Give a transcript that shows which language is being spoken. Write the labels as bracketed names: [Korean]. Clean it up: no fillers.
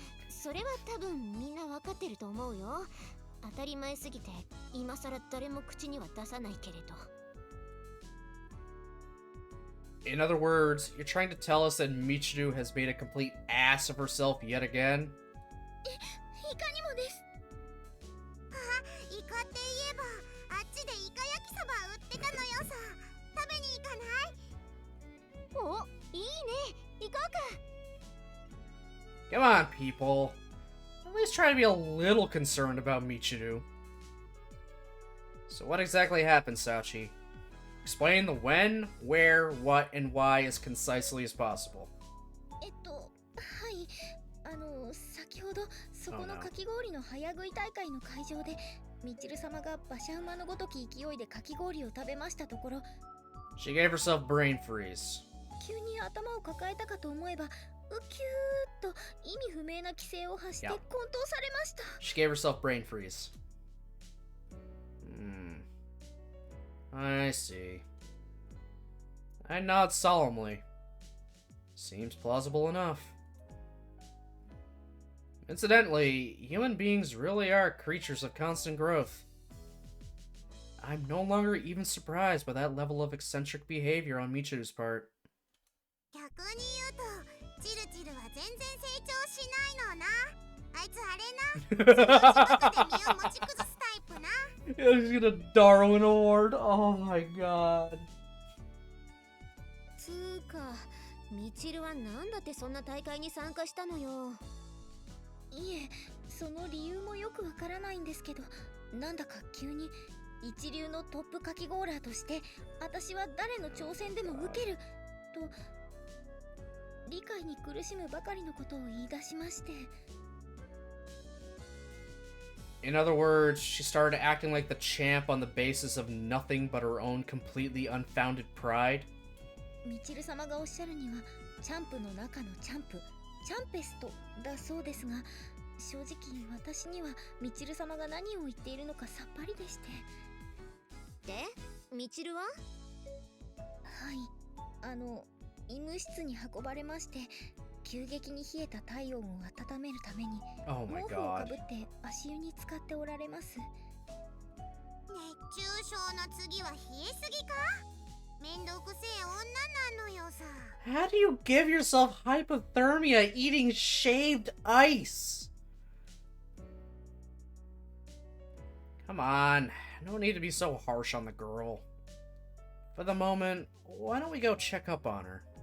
[Japanese] それは多分みんなわかってると思うよ当たり前すぎて今さら誰も口には出さないけれど [English] In other words, you're trying to tell us that Michiru has made a complete ass of herself yet again? [Japanese] いかにもですイカって言えばあっちでイカ焼きそば売ってたのよさ食べに行かないおいいね行こうか [English] Come on, people. At least try to be a little concerned about Michiru. So what exactly happened, Sachi? Explain the when, where, what, and why as concisely as possible. [Japanese] はい先ほどそこのかき氷の早食い大会の会場でみちる様が馬車馬のごとき勢いでかき氷を食べましたところ [English] She gave herself brain freeze. [Japanese] 急に頭を抱えたかと思えばウキューッと意味不明な規制を発して混沌されました [English] She gave herself brain freeze. I see. I nod solemnly. Seems plausible enough. Incidentally, human beings really are creatures of constant growth. I'm no longer even surprised by that level of eccentric behavior on Michiru's part. [Japanese] 逆に言うとチルチルは全然成長しないのな。あいつあれな。そのうちバカで身を持ち崩すタイプな。 [English] He's gonna Darwin Award. Oh my god. [Japanese] つーか、ミチルはなんだってそんな大会に参加したのよ。いえ、その理由もよくわからないんですけど、なんだか急に一流のトップかきゴーラーとして私は誰の挑戦でも受けると理解に苦しむばかりのことを言い出しまして。 [English] In other words, she started acting like the champ on the basis of nothing but her own completely unfounded pride. [Japanese] ミチル様がおっしゃるにはチャンプの中のチャンプ、チャンペストだそうですが、正直私にはミチル様が何を言っているのかさっぱりでして。で、ミチルは？はい、医務室に運ばれまして、急激に冷えた体温を温めるために毛布をかぶって足湯に浸かっておられます。熱中症の次は冷えすぎか？めんどくせえ女なのよさ。 [English] How do you give yourself hypothermia eating shaved ice? Come on, no need to be so harsh on the girl. For the moment, why don't we go check up on her?